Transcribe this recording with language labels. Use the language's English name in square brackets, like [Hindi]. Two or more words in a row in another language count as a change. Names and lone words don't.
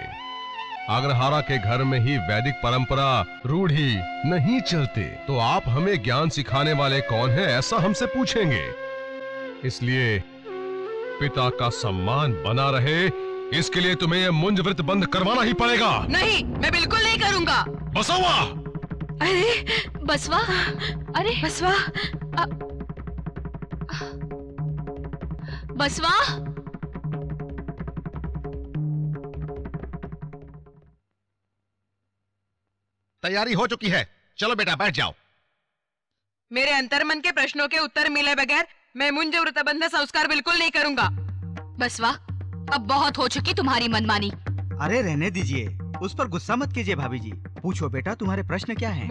[Hindi] अग्रहारा के घर में ही वैदिक परंपरा रूढ़ी नहीं चलते, तो आप हमें ज्ञान सिखाने वाले कौन हैं, ऐसा हमसे पूछेंगे। इसलिए पिता का सम्मान बना रहे, इसके लिए तुम्हें यह मुंज व्रत बंद करवाना ही पड़ेगा। नहीं, मैं बिल्कुल नहीं करूँगा। बसवा! अरे बसवा, अरे बसवा, बसवा, तैयारी हो चुकी है, चलो बेटा बैठ जाओ। मेरे अंतर्मन के प्रश्नों के उत्तर मिले बगैर मैं मुंज व्रतबंध संस्कार बिल्कुल नहीं करूँगा। बसवा, अब बहुत हो चुकी तुम्हारी मनमानी। अरे रहने दीजिए, उस पर गुस्सा मत कीजिए भाभी जी। पूछो बेटा, तुम्हारे प्रश्न क्या हैं?